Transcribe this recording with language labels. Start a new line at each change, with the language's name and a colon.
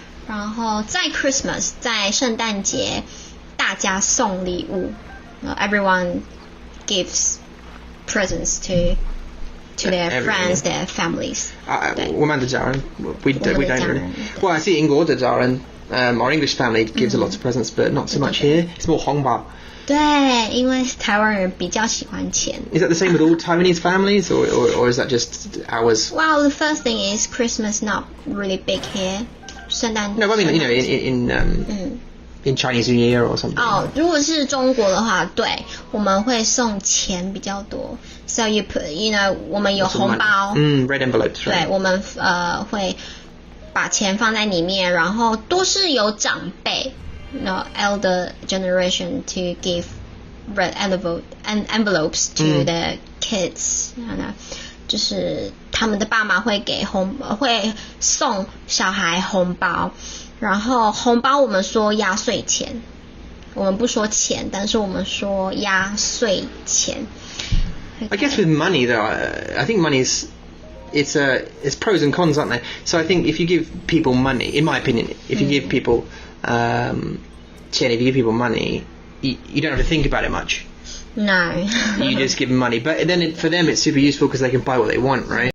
Chinese: 然后在 Christmas， 在圣诞节，大家送礼物。
English: Everyone gives presents to their friends, their families.
Chinese: 我们的家人
English: we don't really. Well, I see
Chinese: 英国的家人
English: our English family gives a lot of presents, but not so much here. It's more 红包。
Chinese: 对，因为台湾人比较喜欢钱。
English: Is that the same with all Taiwanese families, or is that just ours? Well, the first thing is Christmas not really big here.
Chinese: 圣诞
English: No, I mean in Chinese New Year or something.
Chinese: 如果是中国的话，对，我们会送钱比较多。
English: So you put,
Chinese: 我们有红包。
English: Red envelopes.
Chinese: 对，我们会把钱放在里面，然后都是有长辈
English: elder generation to give red envelopes to the kids.
Chinese: 就是他们的爸妈会送小孩红包。然后红包我们说压岁钱，我们不说钱，但是我们说压岁钱。
English: I guess with money though, I think money's it's pros and cons, aren't they? So I think if you give people money, in my opinion, if you give people 钱 if you give people money, you don't have to think about it much. No. You just give them money, but then for them it's super useful because they can buy what they want, right?